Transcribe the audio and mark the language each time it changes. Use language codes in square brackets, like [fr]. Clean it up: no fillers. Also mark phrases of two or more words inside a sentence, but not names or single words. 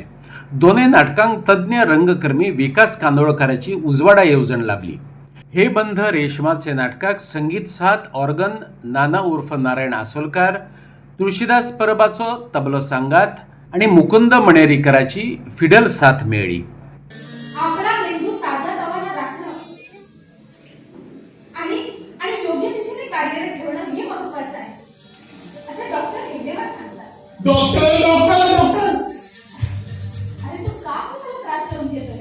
[kok] दोनय नाटकांक तज्ञ रंगकर्मी विकास कांदोळकाराची उजवाडा येवजण लाभली। हे बंध रेशमाचे नाटकाक संगीत साथ ऑर्गन नाना उर्फ नारायण आसोलकार, तुळशीदास परबाचो तबलो सांगात आणि मुकुंद मणेरीकराची फिडल साथ मेळ्ळी। [mr] आपला मेंदू ताजा तवाना राखणं आणि योग्य दिशेने कार्यरत ठेवणं हे महत्त्वाचं आहे असं डॉक्टर हेगडेकर सांगतात। डॉक्टर अरे तू का स्वतःला त्रास देऊन घेतोय?